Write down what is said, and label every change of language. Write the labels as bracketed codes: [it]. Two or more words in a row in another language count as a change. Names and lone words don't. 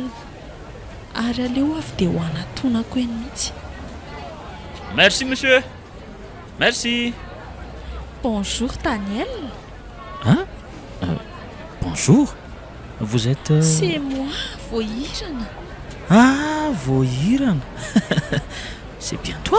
[mg] Ary aleo avy dia ho anatonako eny mihitsy. [fr] Merci monsieur. Merci. Bonjour Daniel. Hein? Bonjour. Vous êtes... C'est moi, Vohirana. Ah, Vohirana. C'est bien toi?